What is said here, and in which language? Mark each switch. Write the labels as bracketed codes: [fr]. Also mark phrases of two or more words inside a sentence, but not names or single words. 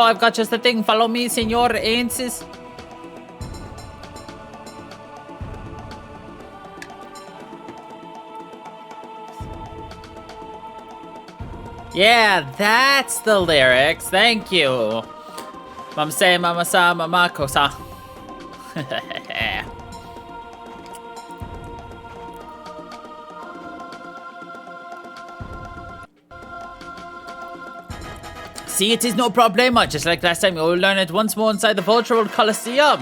[en] I've got just the thing. Follow me, senor Ainsis. Yeah, that's the lyrics. Thank you. Mama say, mama sa, mama kosa. See, it is no problema. Just like last time, you will learn it once more inside the Virtual Coliseum.